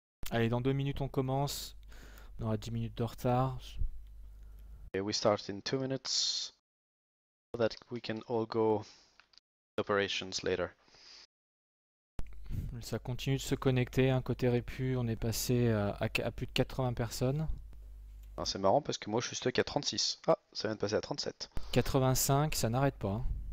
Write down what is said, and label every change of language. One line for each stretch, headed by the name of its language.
French: Allez, dans 2 minutes on commence. On aura 10 minutes de retard.
English: Okay, we start in 2 minutes so that we can all go operations later.
French: Ça continue de se connecter. Hein. Côté Répu, on est passé à plus de 80 personnes. Alors, c'est marrant parce que moi je suis stuck à 36. Ah, ça vient de passer à 37. 85, ça n'arrête pas. Hein.